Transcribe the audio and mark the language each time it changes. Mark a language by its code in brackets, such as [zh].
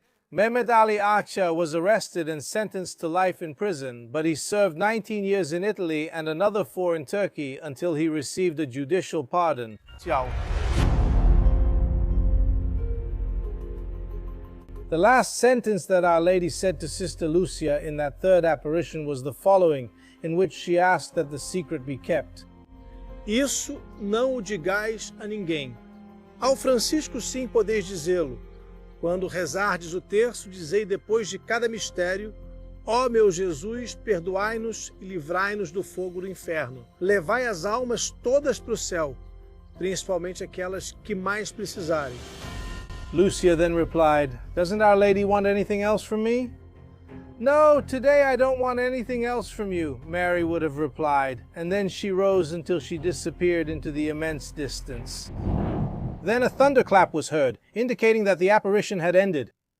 [en] Mehmet Ali Agca was arrested and sentenced to life in prison, but he served 19 years in Italy and another 4 in Turkey until he received a judicial pardon. Ciao. The last sentence that Our Lady said to Sister Lucia in that third apparition was the following, in which she asked that the secret be kept. [pt] Isso não o digais a ninguém. Ao Francisco sim podeis dizê-lo. Quando rezardes o terço, dizei depois de cada mistério: ó meu Jesus, perdoai-nos e livrai-nos do fogo do inferno. Levai as almas todas para o céu, principalmente aquelas que mais precisarem. [en] Lucia then replied, "Doesn't Our Lady want anything else from me?" "No, today I don't want anything else from you," Mary would have replied, and then she rose until she disappeared into the immense distance. Then a thunderclap was heard, indicating that the apparition had ended.